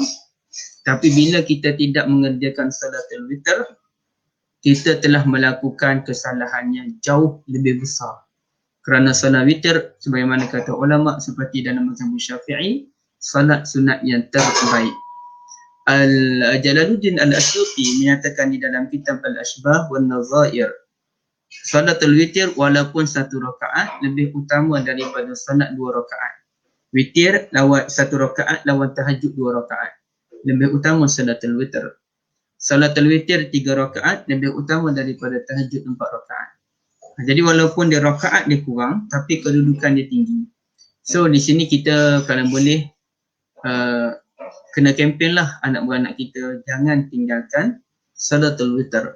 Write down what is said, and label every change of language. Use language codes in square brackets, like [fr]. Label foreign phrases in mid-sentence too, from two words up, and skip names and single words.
[ms] Tapi bila kita tidak mengerjakan salatul witir, kita telah melakukan kesalahan yang jauh lebih besar. Kerana salat witir, sebagaimana kata ulama seperti dalam mazhab Syafi'i, salat sunat yang terbaik. Jalaluddin Al-Asyuti menyatakan di dalam kitab Al-Ashbah wan Nazair, salatul witir walaupun 1 rakaat lebih utama daripada salat 2 rakaat. Witir lawan 1 rakaat lawan tahajud 2 rakaat. Lebih utama salatul witir. Salatul witir 3 rakaat lebih utama daripada tahajud 4 rakaat. Jadi walaupun dia rakaat dia kurang, tapi kedudukan dia tinggi. So di sini kita kalau boleh kena kempen lah anak-beranak kita, jangan tinggalkan salatul witir.